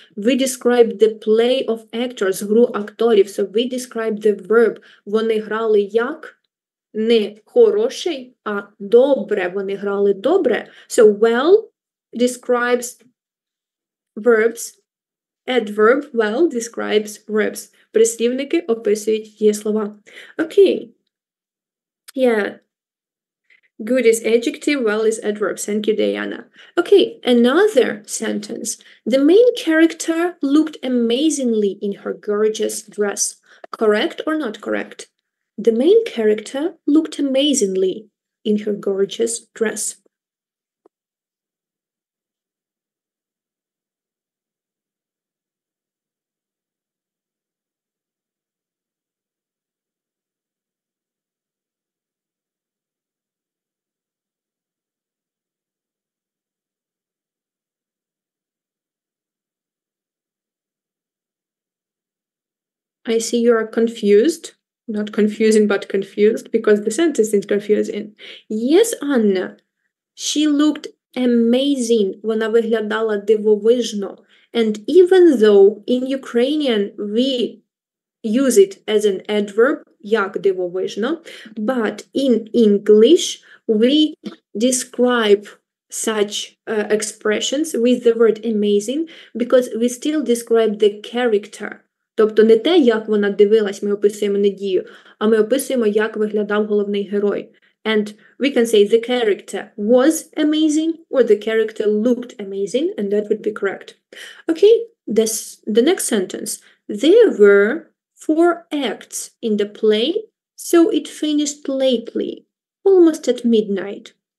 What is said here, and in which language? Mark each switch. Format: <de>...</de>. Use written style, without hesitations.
<en>We describe the play of actors, гру акторів. So we describe the verb. Вони грали як?</en> <uk>Не хороший, а добре. Вони грали добре.</uk> <en>So well describes verbs. Adverb well describes verbs.</en> <uk>Прислівники описують дієслова.</uk> <en>Okay. Yeah. Good is adjective, well is adverb. Thank you, Diana. Okay, another sentence. The main character looked amazingly in her gorgeous dress. Correct or not correct? The main character looked amazingly in her gorgeous dress. I see you are confused. Not confusing, but confused, because the sentence is confusing. Yes, Anna. She looked amazing.</en> <uk>Вона виглядала дивовижно.</uk> <en>And even though in Ukrainian we use it as an adverb, як дивовижно, but in English we describe such expressions with the word amazing because we still describe the character.</en> <uk>Тобто не те, як вона дивилась, ми описуємо не дію, а ми описуємо, як виглядав головний герой.</uk> <en>And we can say the character was amazing or the character looked amazing, and that would be correct. Okay, the next sentence. There were 4 acts in the play, so it finished lately, almost at midnight.</en>